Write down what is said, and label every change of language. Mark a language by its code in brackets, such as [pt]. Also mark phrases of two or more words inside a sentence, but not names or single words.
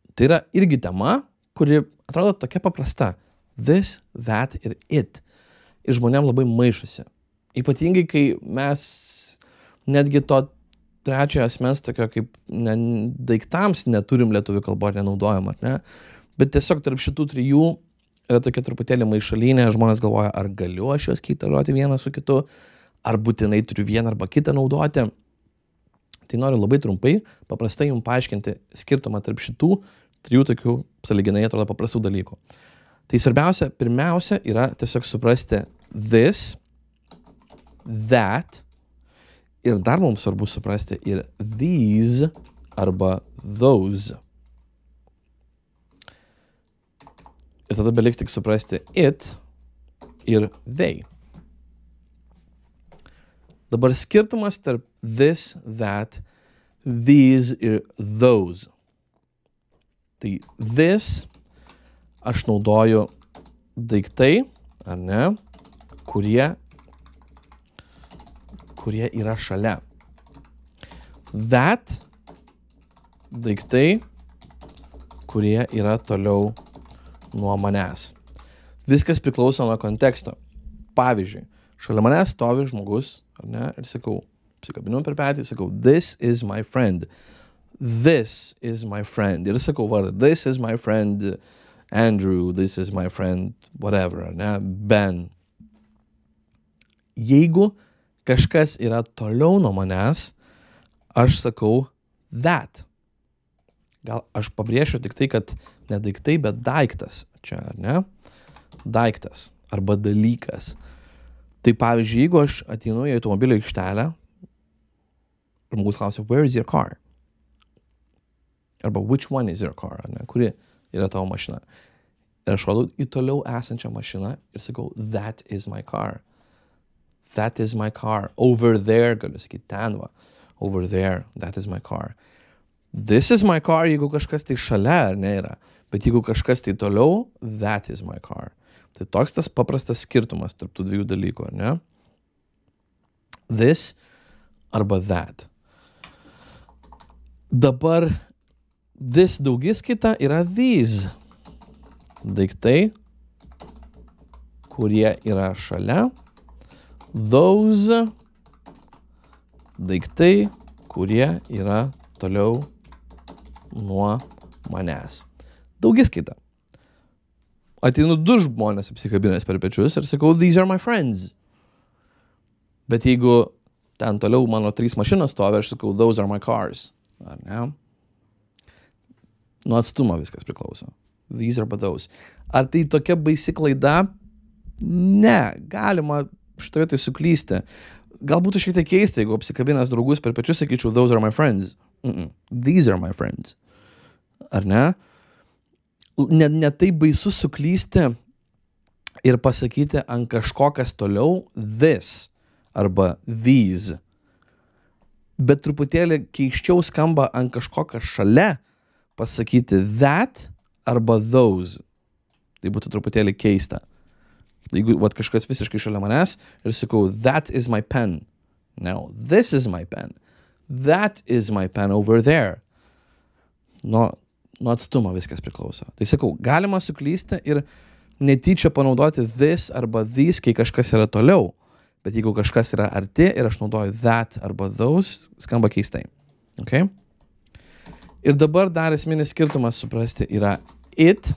[lt] Tai yra irgi tema, kuri atrodo tokia paprasta. [en] This, that ir it. [lt] Ir žmonėm labai maišosi. Ypatingai, kai mes netgi to trečiojo asmens tokio kaip daiktams neturim lietuvių kalbą ar nenaudojam, ar ne? Bet tiesiog tarp šitų trijų yra tokia truputėlį maišalinė, žmonės galvoja, ar galiu aš juos keitalioti vieną su kitu, ar būtinai turiu vieną arba kitą naudoti. Tai noriu labai trumpai, paprastai jums paaiškinti skirtumą tarp šitų trijų tokių sąlyginai atrodo paprastų dalykų. Tai svarbiausia, pirmiausia, yra tiesiog suprasti [en] this, that, [lt] ir dar mums svarbu suprasti ir these arba those. Ir tada beliks tik suprasti it ir they. Dabar skirtumas tarp [en] this, that, these [lt] ir those. Tai this aš naudoju daiktai, ar ne, kurie yra šalia. That daiktai, kurie yra toliau nuo manęs. Viskas priklauso nuo konteksto. Pavyzdžiui, šalia manęs stovi žmogus, ar ne, ir sakau, apsikabinu per petį, sakau, [en] this is my friend. This is my friend. [lt] Ir sakau vardą, [en] this is my friend Andrew, this is my friend whatever, [lt] ar ne, Ben. Jeigu kažkas yra toliau nuo manęs, aš sakau that. Gal aš pabrėšiu tik tai, kad ne daiktai, bet daiktas. Čia, ar ne? Daiktas arba dalykas. Tai pavyzdžiui, jeigu aš ateinu į automobilio aikštelę, žmogus klausia, [en] where is your car? Arba which one is your car? [lt] Ar ne? Kuri yra tavo mašina? Ir aš rodau į toliau esančią mašiną ir sakau, [en] that is my car. That is my car. Over there, [lt] galiu sakyti, ten va. [en] Over there, that is my car. This is my car, [lt] jeigu kažkas tai šalia, ar ne yra. Bet jeigu kažkas tai toliau, [en] that is my car. [lt] Tai toks tas paprastas skirtumas tarp tų dviejų dalykų, ar ne? [en] This arba that. [lt] Dabar this daugiskaita yra these. Daiktai, kurie yra šalia. Those daiktai, kurie yra toliau nuo manęs. Daugiskaita. Ateinu du žmonės apsikabinęs per pečius ir sakau, [en] these are my friends. [lt] Bet jeigu ten toliau mano 3 mašinos stovi, aš sakau, [en] those are my cars. [lt] Ar ne? Nuo atstumo viskas priklauso. [en] These arba those. [lt] Ar tai tokia baisi klaida? Ne, galima šitoje tai suklysti. Galbūt šiek tiek keista, jeigu apsikabinęs draugus per pečius sakyčiau, [en] those are my friends. These are my friends. [lt] Ar ne? Ne taip baisu suklysti ir pasakyti ant kažko, kas toliau this arba these. Bet truputėlį keiščiau skamba ant kažko, kas šalia pasakyti that arba those. Tai būtų truputėlį keista. Jeigu kažkas visiškai šalia manęs ir sakau, [en] that is my pen. No, this is my pen. That is my pen over there. [lt] Nuo atstumo viskas priklauso. Tai sakau, galima suklysti ir netyčia panaudoti this arba these, kai kažkas yra toliau. Bet jeigu kažkas yra arti ir aš naudoju that arba those, skamba keistai. [en] Okay? [lt] Ir dabar dar esminis skirtumas suprasti yra it.